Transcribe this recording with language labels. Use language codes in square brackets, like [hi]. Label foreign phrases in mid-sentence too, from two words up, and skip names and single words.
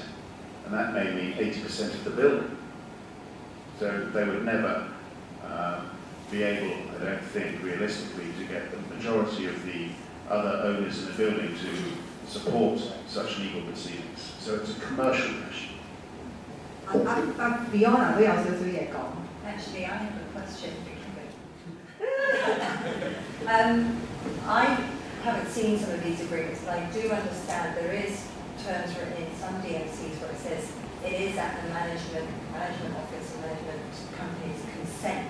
[en] And that may mean 80% of the building. So they would never be able, I don't think, realistically, to get the majority of the other owners in the building to support such legal proceedings. So it's a commercial issue. [yue] Fiona 都有少少嘢講。 [en] Actually, I have a question. I haven't seen some of these agreements, but I do understand there is terms written in some DMCs where it says it is at the management office and management company's consent.